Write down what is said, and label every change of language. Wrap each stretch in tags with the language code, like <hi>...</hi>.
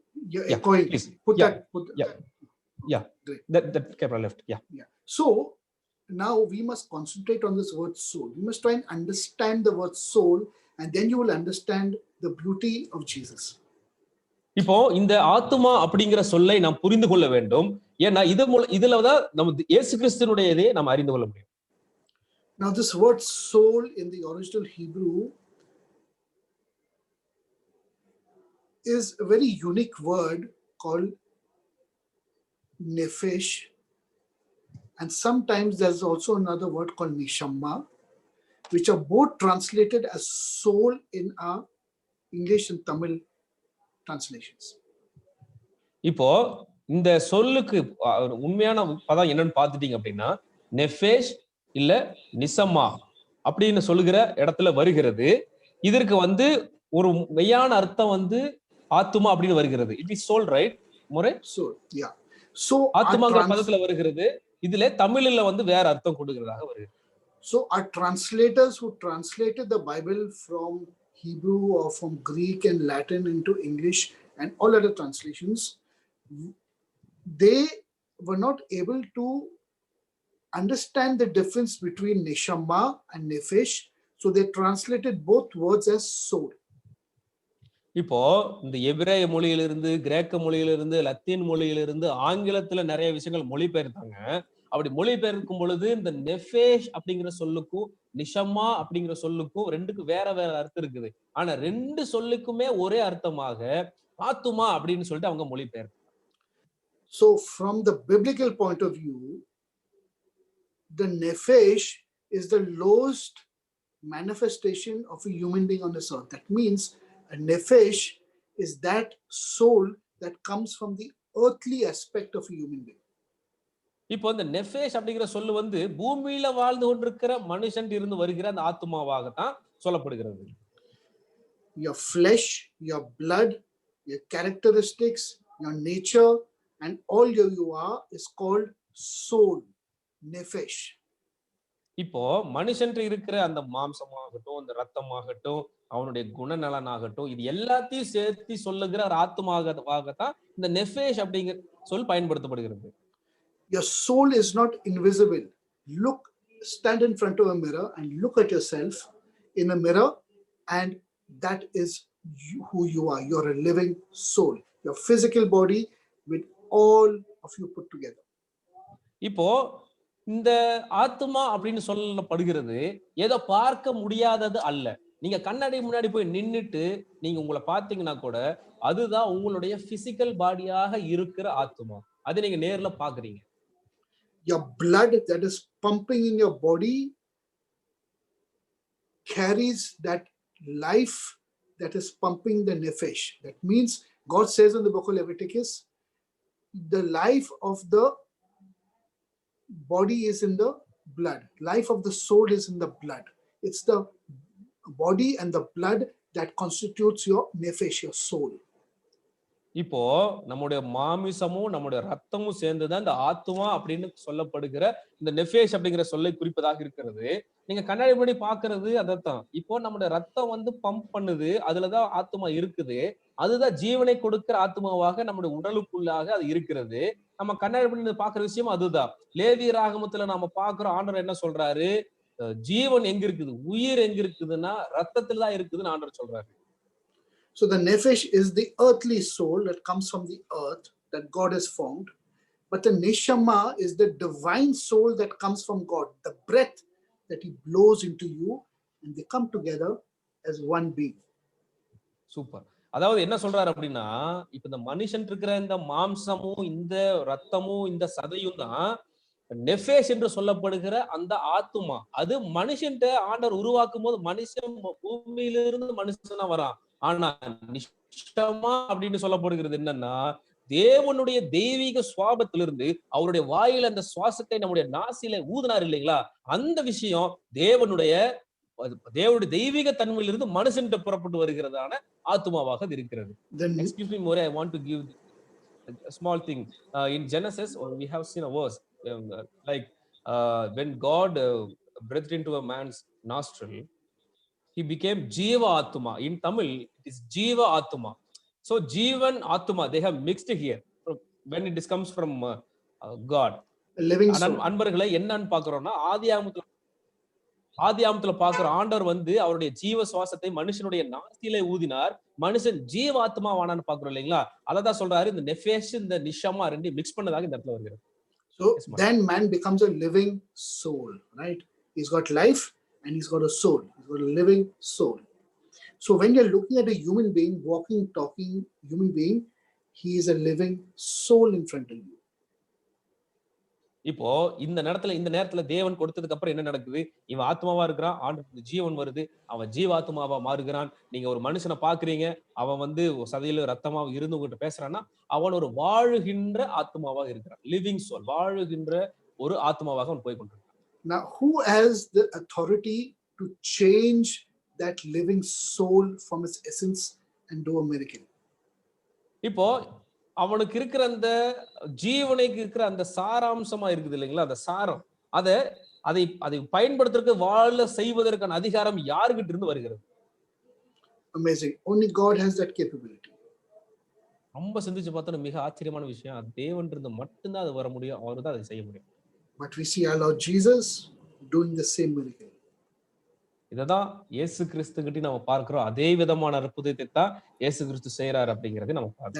<en>Yeah, please. Put that. Yeah. Great. That camera left. Yeah. So now we must concentrate on this word soul. We must try and understand the word soul, and then you will understand the beauty of Jesus.</en> <ta>இப்போ இந்த ஆத்துமா அப்படிங்கிற சொல்லை நாம் புரிந்து கொள்ள வேண்டும். ஏன்னா இதுலதான் நம்ம இயேசு கிறிஸ்துவினுடையதை நாம் அறிந்து கொள்ள முடியும்.</ta> <en>Now this word soul in the original Hebrew is a very unique word called nephesh, and sometimes there's also another word called neshama, which are both translated as soul in our English and Tamil translations.</en> <ta>இப்போ இந்த சொல்லுக்கு உண்மையான பதம் என்னன்னு பார்த்துட்டீங்க அப்படின்னா நெஃபேஷ் இல்ல நிசமா அப்படின்னு சொல்லுகிற இடத்துல வருகிறது. இதற்கு ஒரு மெய்யான அர்த்தம் ஆத்துமா அப்படின்னு வருகிறது.</ta> <en>It is soul, right முறை? Soul, yeah. So</en> <ta>ஆத்துமாங்கிற பதத்துல வருகிறது. இதுல தமிழ்ல வேற அர்த்தம் கொடுக்கிறதாக வருகிறது.</ta> <en>So our translators who translated the Bible from Hebrew or from Greek and Latin into English and all other translations, they were not able to understand the difference between neshama and nephesh, so they translated both words as soul.</en> <ta>இப்போ இந்த எபிரேய மொழியிலிருந்து, கிரேக்க மொழியிலிருந்து, Latin மொழியிலிருந்து ஆங்கிலத்துல நிறைய விஷயங்கள் மொழிபெயர்த்தாங்க. அப்படி மொழிபெயர்க்கும் பொழுது இந்த நெஃபேஷ் அப்படிங்கிற சொல்லுக்கும் நிஷமா அப்படிங்கிற சொல்லுக்கும் ரெண்டுக்கும் வேற வேற அர்த்தம் இருக்குது. ஆனா ரெண்டு சொல்லுக்குமே ஒரே அர்த்தமாக ஆத்துமா அப்படின்னு சொல்லிட்டு அவங்க மொழிபெயர்த்தாங்க.</ta> <en>So from the biblical point of view, the nephesh is the lowest manifestation of a human being on this earth. That means a nephesh is that soul that comes from the earthly aspect of a human being.</en> <ta>இப்போ இந்த நெஃபேஷ் அப்படிங்கிற சொல்லு பூமியில வாழ்ந்து கொண்டிருக்கிற மனுஷன் இருந்து வருகிற அந்த ஆத்துமாவாகத்தான் சொல்லப்படுகிறது.</ta> <en>your flesh, your blood, your characteristics, your nature, and all you are is called soul, nephesh.</en> <ta>இப்போ மனுஷன்ட்டு இருக்கிற அந்த மாம்சமாகட்டும், அந்த ரத்தமாகட்டும், அவனுடைய குணநலனாகட்டும், இது எல்லாத்தையும் சேர்த்து சொல்லுகிற ஒரு ஆத்மாகத்தான் இந்த நெஃபேஷ் அப்படிங்கிற சொல் பயன்படுத்தப்படுகிறது.</ta> <en>Your soul is not invisible. Look, stand in front of a mirror and look at yourself in a mirror, and that is who you are. You're a living soul. Your physical body with all of you put together.</en> <ta>இப்போ இந்த ஆத்மா அப்படின்னு சொல்லப்படுகிறது ஏதோ பார்க்க முடியாதது அல்ல. நீங்க கண்ணாடி முன்னாடி போய் நின்னுட்டு நீங்க உங்களை பார்த்தீங்கன்னா கூட அதுதான் உங்களுடைய</ta> <en>physical பாடியாக</en> <ta>இருக்கிற ஆத்மா. அது நீங்க நேர்ல பாக்குறீங்க.</ta> <en>Your blood that is pumping in your body carries that life that is pumping the nephesh. That means God says in the book of Leviticus, the life of the body is in the blood. Life of the soul is in the blood. It's the body and the blood that constitutes your nephesh, your soul.</en> <ta>இப்போ நம்முடைய மாமிசமும் நம்முடைய ரத்தமும் சேர்ந்துதான் இந்த ஆத்மா அப்படின்னு சொல்லப்படுகிற இந்த நெஃபேஷ் அப்படிங்கிற சொல்லை குறிப்பதாக இருக்கிறது. நீங்க கண்ணாடி முன்னாடி பாக்குறது அதைத்தான். இப்போ நம்முடைய ரத்தம் வந்து பம்ப் பண்ணுது, அதுலதான் ஆத்மா இருக்குது. அதுதான் ஜீவனை கொடுக்கிற ஆத்மாவாக நம்முடைய உடலுக்குள்ளாக அது இருக்கிறது. நம்ம கண்ணாடி முன்னாடி பாக்குற விஷயம் அதுதான். லேவியர் ஆகமத்துல நாம பாக்குறோம், ஆண்டவர் என்ன சொல்றாரு, ஜீவன் எங்க இருக்குது, உயிர் எங்க இருக்குதுன்னா ரத்தத்துல தான் இருக்குதுன்னு ஆண்டவர் சொல்றாரு.</ta> <en>So the nephesh is the earthly soul that comes from the earth that God has formed, but the neshama is the divine soul that comes from God, the breath that he blows into you, and they come together as one being.</en> <ta>Super. அதாவது என்ன சொல்றாரு அப்படின்னா, இப்ப இந்த மனுஷன் இருக்கிற இந்த மாம்சமும் இந்த ரத்தமும் இந்த சதையும் தான் நெஃபேஷ் என்று சொல்லப்படுகிற அந்த ஆத்துமா. அது மனுஷன்ட்ட ஆண்டவர் உருவாக்கும் போது மனுஷன் பூமியிலிருந்து மனுஷனா வரான். ஆனா நிஷமா அப்படின்னு சொல்லப்படுகிறது என்னன்னா, தேவனுடைய தெய்வீக சுவாபத்திலிருந்து அவருடைய வாயில அந்த சுவாசத்தை நம்முடைய நாசில ஊதினார் இல்லைங்களா, அந்த விஷயம் தேவனுடைய தெய்வீக தன்மையிலிருந்து மனுஷன்ட்ட புறப்பட்டு வருகிறதான ஆத்துமாவாக அது இருக்கிறது.</ta> <en>Excuse me, More, I want to give a small thing. In Genesis, we have seen a verse like when God breathed into a man's nostril, he became Jiva Atma. In Tamil, it is Jiva Atma. So Jivan Atma, they have mixed here when it comes from God. Living soul.</en> <ta>அன்பர்களை என்னன்னு பாக்குறோம்னா, ஆதியாமத்துல பாக்குற ஆண்டவர் வந்து அவருடைய ஜீவ சுவாசத்தை மனுஷனுடைய நாசியிலே ஊதினார், மனுஷன் ஜீவ ஆத்மாவானான்னு பாக்குறோம் இல்லைங்களா. அததான் சொல்றாரு, இந்த நெஃபேஷ் இந்த நிஷமா ரெண்டு மிக்ஸ் பண்ணதாக இந்த இடத்துல வருகிறது.</ta> <en>So then man becomes a living soul, right? He's got life and he's got a soul. He's got a living soul. So when you're looking at a human being, walking, talking human being, he is a living soul in front of you.</en> <ta>இப்போ இந்த நேரத்துல தேவன் கொடுத்ததுக்கு அப்புறம் என்ன நடக்குது, இவன் ஆத்மாவா இருக்கிறான், ஆண்டு ஜீவன் வருது, அவன் ஜீவாத்மாவா மாறுகிறான். நீங்க ஒரு மனுஷனை பாக்குறீங்க, அவன் வந்து சதையில ரத்தமாக இருந்து உங்ககிட்ட பேசுறான்னா, அவன் ஒரு வாழுகின்ற ஆத்மாவாக இருக்கிறான்.</ta> <en>living soul,</en> <ta>வாழுகின்ற ஒரு ஆத்மாவாக அவன் போய் கொண்டிருக்கான்.</ta> <en>Now who has the authority to change that living soul from its essence and do a miracle?</en> <ta>இப்போ அவனுக்கு இருக்கிற அந்த ஜீவனுக்கு இருக்கிற அந்த சாராம்சமா இருக்குது இல்லைங்களா, அந்த சாரம், அதை பயன்படுத்துறதுக்கு வாழ செய்வதற்கான அதிகாரம் யாருகிட்ட இருந்து வருகிறது?</ta> <en>Amazing. Only God has that capability.</en> <ta>ரொம்ப சிந்திச்சு பார்த்தா மிக ஆச்சரியமான விஷயம், அது தேவன் இருந்து மட்டும்தான் அது வர முடியும், அவரு தான் அதை செய்ய முடியும்.</ta> <en>But we see our Lord Jesus doing the same miracle.</en> <ta>இததான் இயேசு கிறிஸ்து கிட்ட நம்ம பார்க்கிறோம், அதே விதமான அற்புதத்தை தான் இயேசு கிறிஸ்து செய்யறாரு அப்படிங்கறதை நம்ம பார்க்கிறோம்.</ta>